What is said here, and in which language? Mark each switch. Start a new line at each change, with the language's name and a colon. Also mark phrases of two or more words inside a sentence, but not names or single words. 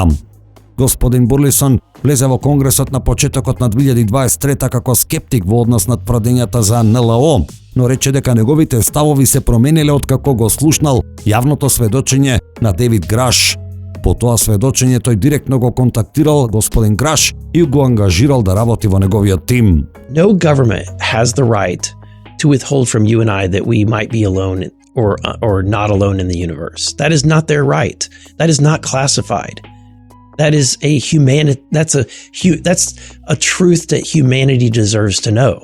Macedonian: Господин Бурлисон влезе во Конгресот на почетокот на 2023 како скептик во однос на тврдењата за НЛО, но рече дека неговите ставови се промениле откако го слушнал јавното сведочење на Дейвид Граш. По тоа сведочење тој директно го контактирал господин Граш и го ангажирал да работи во неговиот тим.
English: No government has the right to withhold from you and I that we might be alone or not alone in the universe. That is not their right. That is not classified. That is that's a truth that humanity deserves to know.